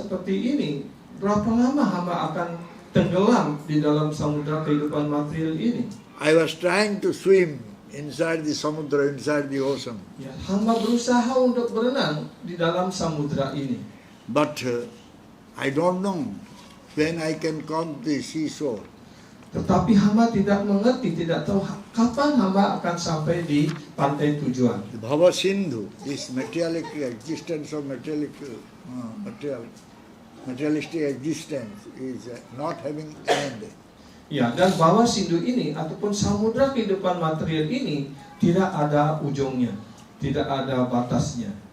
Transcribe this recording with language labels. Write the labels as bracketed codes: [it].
[id] seperti ini, berapa lama hamba akan tenggelam di dalam samudra kehidupan material ini? [en] I was trying to swim inside the samudra, inside the ocean. [id] Ya, hamba berusaha untuk berenang di dalam samudra ini. [en] But I don't know when I can come to the seashore. [id] Tetapi hamba tidak mengerti, tidak tahu kapan hamba akan sampai di pantai tujuan. [en] The Bhava Sindhu, this materialistic existence of materialistic existence is not having end. [id] Ya, dan bawah sindu ini ataupun samudra kehidupan material ini tidak ada ujungnya, tidak ada batasnya.